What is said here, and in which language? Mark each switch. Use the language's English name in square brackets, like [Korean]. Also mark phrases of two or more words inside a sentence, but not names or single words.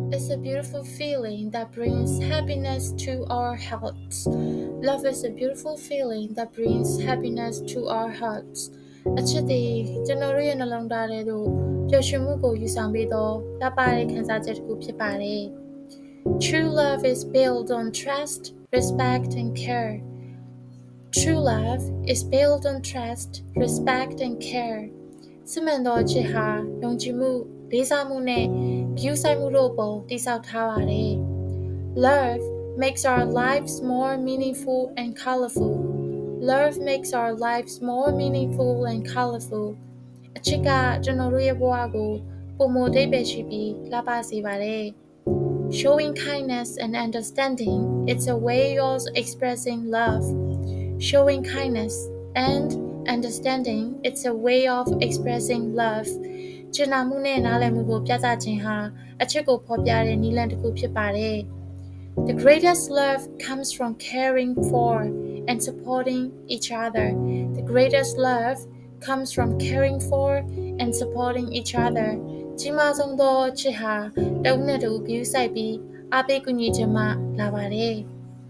[English] a beautiful feeling that brings happiness to our hearts. Love is a beautiful feeling that brings happiness to our hearts. [Burmese] အချစ်တွေကျွန်တော်တို့ရဲ့နှလုံးသားထဲသို့ပျော်ရွှင်မှုကိုယူဆောင်ပေးသောလှပတဲ့ခံစားချက်တစ်ခုဖြစ်ပါတယ်။ [English] True love is built on trust, respect, and care. True love is built on trust, respect, and care. [Burmese] စစ်မှန်သောအချစ်ဟာယုံကြည်မှုလေးစားမှုနဲ့ဂရုစိုက်မှုတို့ပေါ်တည်ဆောက်ထားပါတယ်။ [English] Love makes our lives more meaningful and colorful. Love makes our lives more meaningful and colorful. [Burmese] အချစ်ကကျွန်တော်တို့ရဲ့ဘဝကိုပုံမအဓိပ္ပာယ်ရှိပြီးလှပစေပါတယ်။ [English] Showing kindness and understanding, it's a way of expressing love. Showing kindness and understanding, it's a way of expressing love. [Burmese] ကျင့်နာမှုနဲ့နားလည်မှုကိုပြသခြင်းဟာအချစ်ကိုဖော်ပြတဲ့နည်းလမ်းတစ်ခုဖြစ်ပါတယ်။ [English] The greatest love comes from caring for and supporting each other. The greatest love comes from caring for and supporting each other. [Burmese] ကြီးမားဆုံးသောချစ်ဟာတဦးနဲ့တဦးဂရုစိုက်ပြီးအားပေးကူညီခြင်းမှလာပါတယ်။